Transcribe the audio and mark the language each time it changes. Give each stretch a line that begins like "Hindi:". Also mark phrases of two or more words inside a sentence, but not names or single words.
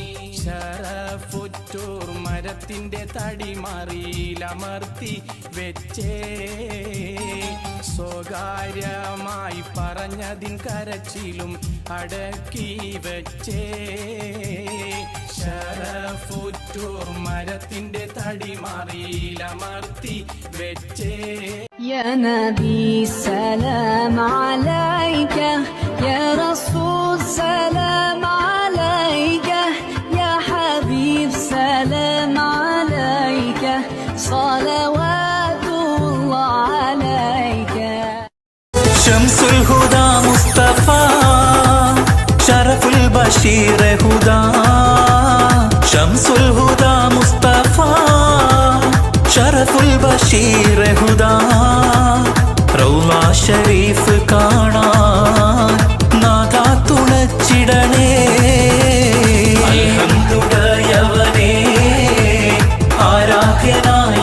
Malayalam: ശരഫുറ്റൂർ മരത്തിന്റെ തടിമറിയിലമർത്തി വെച്ചേ സ്വകാര്യമായി പറഞ്ഞതിൻ കരച്ചിലും അടക്കി വെച്ചേ. ശരഫുറ്റൂർ മരത്തിന്റെ തടിമറിയിലമർത്തി വെച്ചേ.
Arabic: يا نبي سلام عليك يا رسول سلام عليك يا حبيب سلام عليك صلوات الله عليك. شمس الهدى مصطفى شرف البشير هدى شمس الهدى مصطفى شرف البشير هدى
Malayalam: റൗള ഷരീഫ് കാണാൻ നാദാ തുണച്ചിടണേ. അൽഹംദുലില്ലാഹ് ആരാധ്യനാ